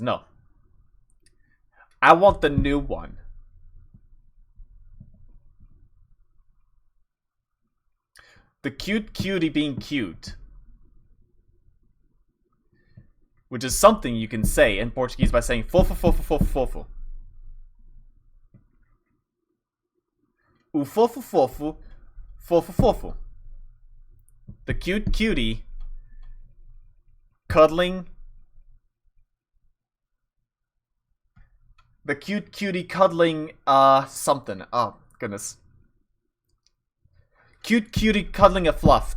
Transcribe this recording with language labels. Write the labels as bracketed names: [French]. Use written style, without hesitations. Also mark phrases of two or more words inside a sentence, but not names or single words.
[English] No. I want the new one. The cute cutie being cute. Which is something you can say in Portuguese by saying [Portuguese] fofo, fofo, fofo, fofo. O fofo, fofo, fofo, fofo. [English] The cute cutie cuddling. The cute cutie cuddling, something. Oh, goodness. Cute cutie cuddling a fluff.